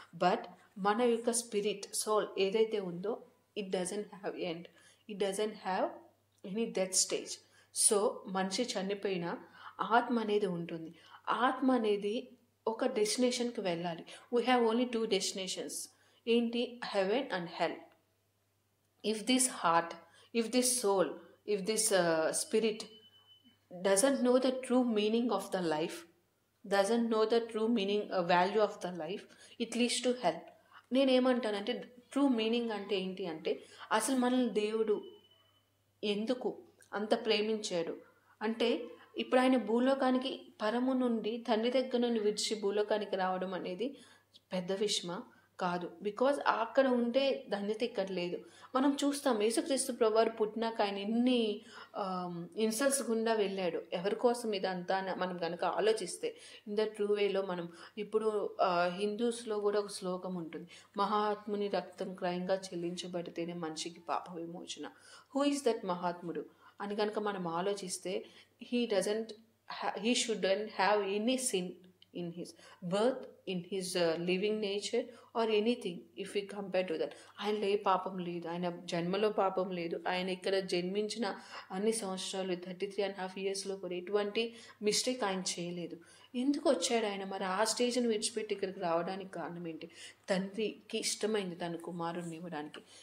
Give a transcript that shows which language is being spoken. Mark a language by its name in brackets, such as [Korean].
[English] but [Telugu] మన యొక్క [English] spirit soul [Telugu] ఏదైతే ఉందో [English] It doesn't have end, it doesn't have any death stage. [Telugu] So మనిషి చనిపోయినా ఆత్మ అనేది ఉంటుంది. ఆత్మ అనేది ఒక డెస్టినేషన్కి వెళ్ళాలి. [English] We have only 2 destinations. [Telugu] ఏంటి? [English] Heaven and hell. If this heart, if this soul, if this spirit doesn't know the true meaning of the life, doesn't know the true meaning, value of the life, it leads to hell. [Telugu] నేనేమంటానంటే true meaning అంటే ఏంటి అంటే అసలు మనల్ని దేవుడు ఎందుకు అంత ప్రేమించాడు అంటే, ఇప్పుడు ఆయన భూలోకానికి పరము నుండి తండ్రి దగ్గర నుండి విడిచి భూలోకానికి రావడం అనేది పెద్ద విషయమా? కాదు. బికాజ్ అక్కడ ఉంటే ధన్యత ఇక్కడ లేదు. మనం చూస్తాం యేసుక్రీస్తు ప్రభువారు పుట్టినాక ఆయన ఎన్ని ఇన్సల్ట్స్ గుండా వెళ్ళాడు. ఎవరి కోసం ఇదంతా అని మనం కనుక ఆలోచిస్తే ఇన్ ద ట్రూ వేలో మనం ఇప్పుడు హిందూస్లో కూడా ఒక శ్లోకం ఉంటుంది, మహాత్ముని రక్తం క్రయంగా చెల్లించబడితేనే మనిషికి పాప విమోచన. [English] who is that మహాత్ముడు [Telugu] అని కనుక మనం ఆలోచిస్తే [English] he shouldn't have any sin in his birth, in his living nature or anything if we compare to that. [Telugu] ఆయనలో ఏ పాపం లేదు, ఆయన జన్మలో పాపం లేదు, ఆయన ఇక్కడ జన్మించిన అన్ని సంవత్సరాలు 33.5 yearsలో కూడా ఎటువంటి మిస్టేక్ ఆయన చేయలేదు. ఎందుకు వచ్చాడు ఆయన? మరి ఆ స్టేజ్ని విడిచిపెట్టి ఇక్కడికి రావడానికి కారణం ఏంటి? తండ్రికి ఇష్టమైంది తన కుమారుడిని ఇవ్వడానికి.